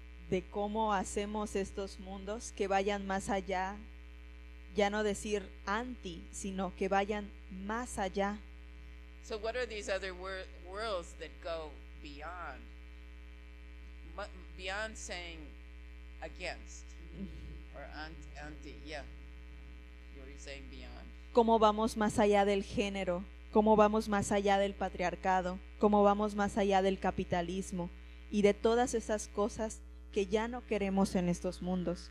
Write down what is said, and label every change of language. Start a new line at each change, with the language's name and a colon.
Spanish: De cómo hacemos estos mundos que vayan más allá, ya no decir anti, sino que vayan más allá.
English: So what are these other worlds that go beyond? Beyond saying against or anti, yeah. You were saying beyond.
Spanish: Cómo vamos más allá del género, cómo vamos más allá del patriarcado, cómo vamos más allá del capitalismo y de todas esas cosas que ya no queremos en estos mundos.